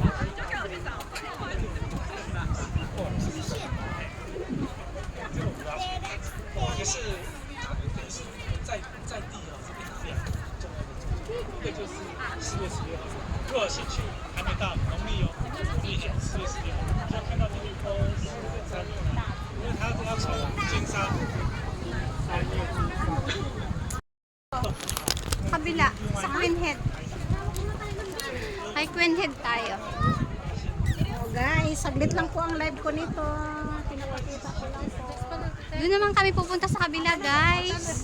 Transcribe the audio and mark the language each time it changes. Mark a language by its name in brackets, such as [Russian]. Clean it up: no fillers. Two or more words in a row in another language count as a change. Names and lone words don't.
[Chinese] 也是在地哦，这边非常重要的重点，这个就是4月16号。如果有兴趣，还没到农历哦，农历4月16号，就要看到这个山，因为它要从金沙。 [Filipino] Kabila, sa Queen Head. Ay, Queen Head tayo. Oh, guys, saglit lang po ang live ko nito. Pinapakita ko lang po. Doon naman kami pupunta sa kabila, guys.